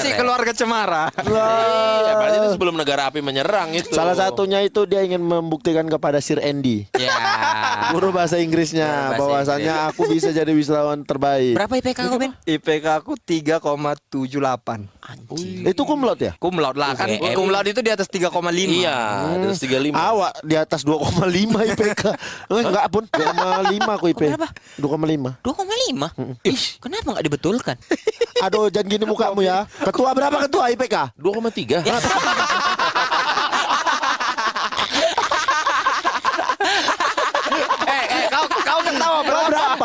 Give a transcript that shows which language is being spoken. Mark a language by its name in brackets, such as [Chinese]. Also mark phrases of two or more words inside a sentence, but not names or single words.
[Indonesian] masih keluarga Cemara. Iya, berarti itu sebelum negara api menyerang itu. Salah satunya itu dia ingin membuktikan kepada Sir Andy. Ya. Guru bahasa Inggrisnya Bahasa bahwasannya aku bisa jadi wisudawan terbaik. Berapa IPK kau Ben? IPK aku 3,78. Itu [Latin] cum laude [Indonesian] ya? [Latin] Cum laude [Indonesian] lah kan. UGM. [Latin] Cum laude [Indonesian] itu di atas 3,5. Iya, terus 35. Awak di atas 2,5 IPK. Enggak pun 2,5 aku IP. Berapa? 2,5. 2,5. Ih, kenapa nggak dibetulkan? Aduh, jangan gini mukamu ya. Ketua berapa ketua IPK? 2,3. Kau ketawa berapa?